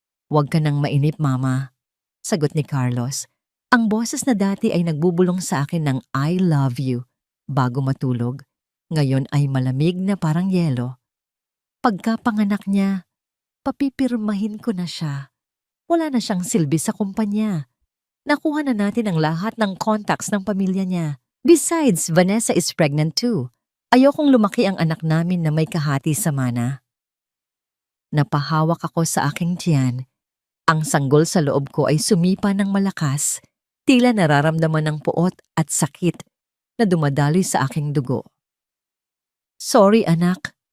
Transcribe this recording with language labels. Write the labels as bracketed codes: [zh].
[tl] Huwag ka nang mainip, Mama. Sagot ni Carlos. Ang boses na dati ay nagbubulong sa akin ng [en] I love you [tl] bago matulog, ngayon ay malamig na parang yelo. Pagkapanganak niya, papipirmahin ko na siya. Wala na siyang silbi sa kumpanya. Nakuha na natin ang lahat ng contacts ng pamilya niya. [en] Besides, Vanessa is pregnant too. [tl] Ayokong lumaki ang anak namin na may kahati sa mana. Napahawak ako sa aking tiyan. Ang sanggol sa loob ko ay sumipa ng malakas. Tila nararamdaman ng puot at sakit na dumadaloy sa aking dugo. Sorry anak.